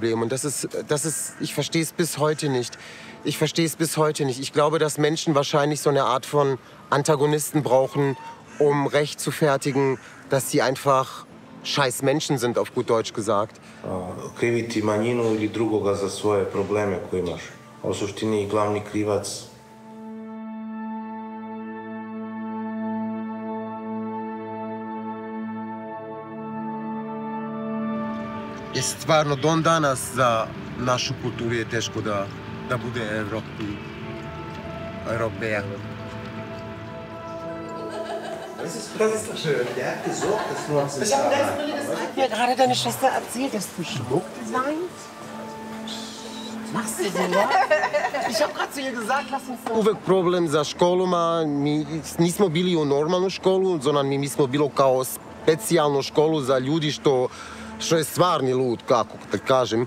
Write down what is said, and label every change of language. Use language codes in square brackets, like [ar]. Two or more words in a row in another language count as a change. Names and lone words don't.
[de] Und das ist, ich verstehe es bis heute nicht. Ich verstehe es bis heute nicht. Ich glaube, dass Menschen wahrscheinlich so eine Art von Antagonisten brauchen, um rechtfertigen, dass sie einfach scheiß Menschen sind, auf gut Deutsch gesagt. [sr] Kriviti manjinu ili drugoga za svoje probleme koje imaš. A u suštini glavni krivac je stvarno don danas za našu kulturu je teško da bude Europäer. [de] Das ist doch schön. Der hat gesorgt, dass wir uns Ich habe das mir gerade deine Schwester erzählt, dass du schmuck designst. Machst du so, ja? Ich habe gerade zu ihr gesagt, lass uns so. [sr] Uvek problem za školama, mi nismo bili u normalnu školu, sondern mi smo bilo kao specijalnu školu za ljudi što je stvarni lud, kako da kažem.